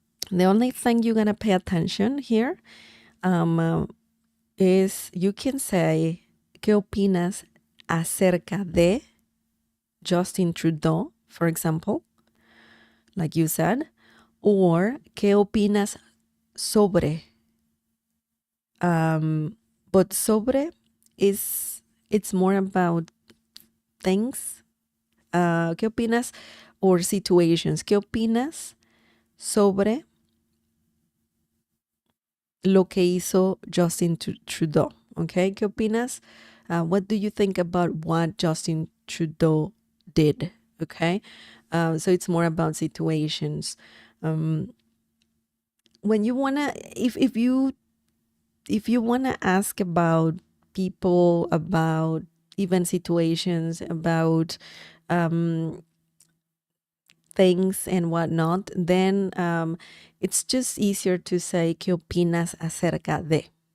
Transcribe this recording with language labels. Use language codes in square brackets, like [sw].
[en] The only thing you're going to pay attention here is you can say, [es] ¿qué opinas acerca de [en] Justin Trudeau, for example, like you said, or [es] ¿qué opinas sobre? [en] But sobre it's more about things. [es] ¿Qué opinas? [en] Or situations. [es] ¿Qué opinas sobre lo que hizo Justin Trudeau? [en] Okay, [es] ¿qué opinas? [en] What do you think about what Justin Trudeau did? Okay, so it's more about situations. When you wanna, if you wanna ask about people, about even situations, about things and whatnot, then it's just easier to say [es] ¿qué opinas acerca de?